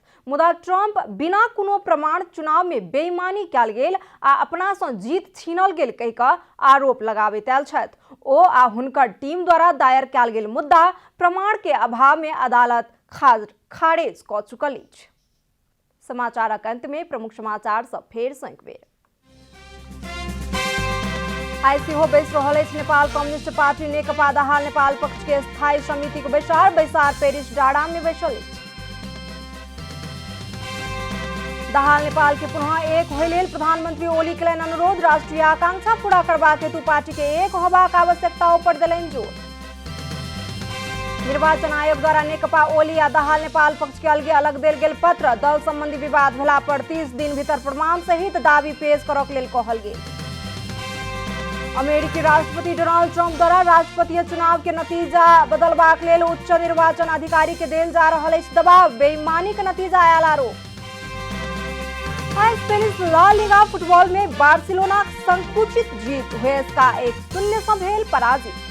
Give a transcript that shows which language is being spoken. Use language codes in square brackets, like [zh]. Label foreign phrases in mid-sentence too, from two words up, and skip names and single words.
[mai] मुदा ट्रंप बिना कोनो प्रमाण चुनाव में बेईमानी कयल गेल आ अपना से जीत छीनल गेल कहि कऽ आरोप लगाबैत आयल छथि। ओ आ हुनकर टीम द्वारा दायर कयल गेल मुद्दा प्रमाण के अभाव में अदालत खारिज कऽ चुकल अछि। समाचारक अंत में प्रमुख समाचार सब फेर सँ एक बेर। आई सेहो बैस रहल अछि नेपाल कम्युनिस्ट पार्टी नेकपा दाहाल नेपाल पक्ष के स्थायी समिति के बैसार पेरिस डाँडा में बैसल अछि। दाहाल नेपाल के पुनः एक होय लेल प्रधानमंत्री ओली केलनि अनुरोध। राष्ट्रीय आकांक्षा पूरा करबाक हेतु पार्टी के एक होबाक आवश्यकता पर देलनि जोर। निर्वाचन आयोग द्वारा नेकपा ओली आ दाहाल नेपाल पक्ष के अलगे अलग देल गेल पत्र। दल संबंधी विवाद भेला पर 30 दिन भीतर प्रमाण सहित दावी पेश करक लेल कहल गेल। अमेरिकी राष्ट्रपति डोनाल्ड ट्रंप द्वारा राष्ट्रपतीय चुनाव के नतीजा बदलबाक लेल उच्च निर्वाचन अधिकारी के देल जा रहल अछि दबाव। बेईमानी के नतीजा आयल आरोप। स्पेनिश ला लीगा फुटबॉल में बार्सिलोना संकुचित जीत, हुएस्का 1-0 से भेल पराजित।